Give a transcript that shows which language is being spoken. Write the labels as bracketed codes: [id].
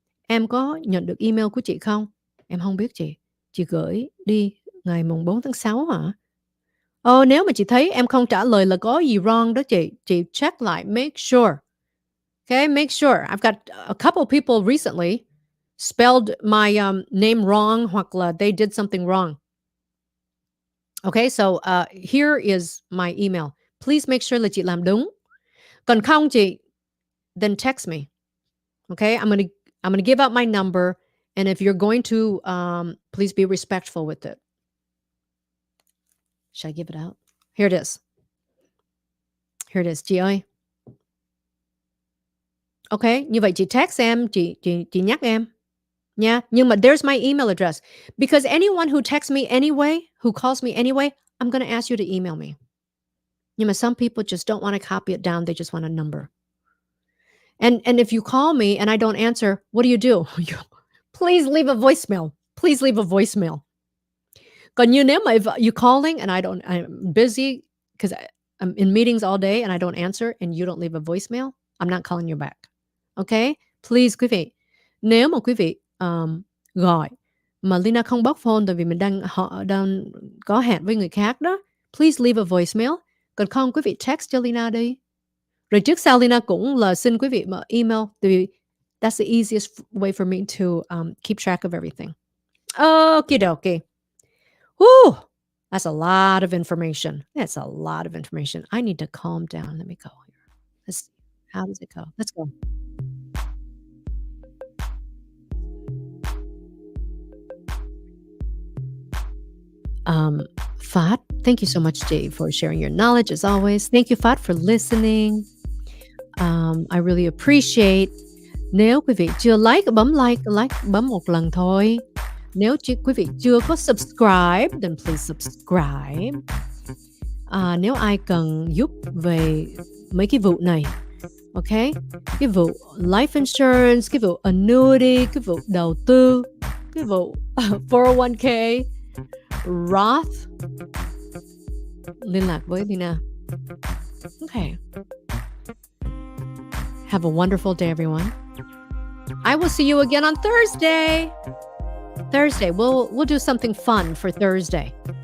[vi] Em có nhận được email của chị không? Em không biết chị. Chị gửi đi ngày mùng 4 tháng 6 hả? Nếu mà chị thấy em không trả lời là có gì wrong đó chị. Chị check lại, [en] make sure. Okay, make sure. I've got a couple people recently spelled my name wrong [vi] hoặc là [en] they did something wrong. Okay, so here is my email. Please make sure [vi] là chị làm đúng. Còn không chị, [en] then text me. Okay, I'm gonna give out my number, and if you're going to, please be respectful with it. Should I give it out? Here it is. Here it is, [vi] chị ơi. Ok, như vậy chị text em, chị nhắc em nha. Nhưng mà [en] there's my email address. Because anyone who texts me anyway, who calls me anyway, I'm going to ask you to email me. [vi] Nhưng mà [en] some people just don't want to copy it down. They just want a number. And if you call me and I don't answer, what do? Please leave a voicemail. Please leave a voicemail. [vi] Còn như nếu mà [en] if you calling and I'm busy because I'm in meetings all day and I don't answer and you don't leave a voicemail, I'm not calling you back. Okay? [vi] Please quý vị, nếu mà quý vị gọi mà Lina không bắt phone tại vì mình đang có hẹn với người khác đó, [en] please leave a voicemail. [vi] Còn không quý vị text cho Lina đi. Rồi trước sau Lina cũng là xin quý vị mà email tại vì [en] that's the easiest way for me to keep track of everything. Okie dokie. Whew, that's a lot of information. That's a lot of information. I need to calm down. Let me go here. How does it go? Let's go. Phát, thank you so much, Dave, for sharing your knowledge as always. Thank you, Phát, for listening. I really appreciate. [vi] Nếu quý vị chưa like, bấm một lần thôi. Nếu quý vị chưa có subscribe, [en] then please subscribe. [vi] Nếu ai cần giúp về mấy cái vụ này, ok? Cái vụ life insurance, cái vụ annuity, cái vụ đầu tư, cái vụ 401k, Roth, liên lạc với Lina. [en] Okay. Have a wonderful day, everyone. I will see you again on Thursday. We'll do something fun for Thursday.